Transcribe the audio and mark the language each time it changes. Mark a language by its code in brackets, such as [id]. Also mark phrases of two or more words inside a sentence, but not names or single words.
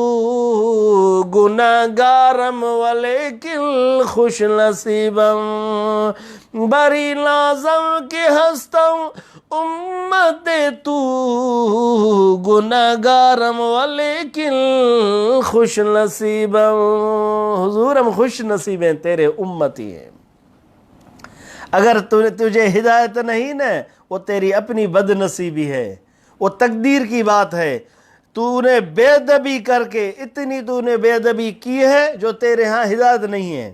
[fa] گناہگارم ولیکن خوش نصیبم بری نازم کی ہستم امت تو گناہگارم ولیکن خوش نصیبم [ur] حضور ہم خوش نصیب ہیں، تیرے امتی ہیں۔ اگر تجھے ہدایت نہیں نا، وہ تیری اپنی بد نصیبی ہے، وہ تقدیر کی بات ہے۔ تو نے بے ادبی کر کے اتنی تو نے بے ادبی کی ہے جو تیرے ہاں ہدایت نہیں ہے۔